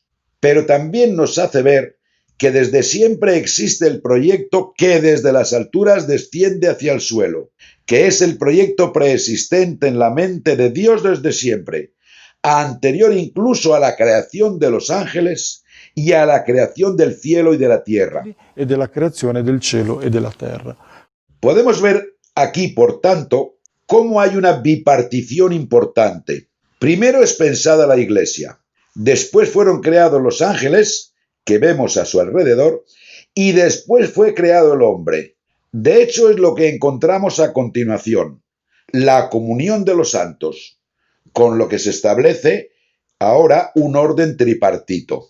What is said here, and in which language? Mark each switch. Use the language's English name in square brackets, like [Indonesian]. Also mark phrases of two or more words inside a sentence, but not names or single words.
[Spanish] Pero también nos hace ver que desde siempre existe el proyecto que desde las alturas desciende hacia el suelo, que es el proyecto preexistente en la mente de Dios desde siempre, anterior incluso a la creación de los ángeles y a la creación del cielo y de la tierra. [Italian] E della creazione del cielo e della terra. [Spanish] Podemos ver aquí, por tanto, cómo hay una bipartición importante. Primero es pensada la Iglesia, después fueron creados los ángeles, que vemos a su alrededor, y después fue creado el hombre. De hecho, es lo que encontramos a continuación, la comunión de los santos, con lo que se establece ahora un orden tripartito.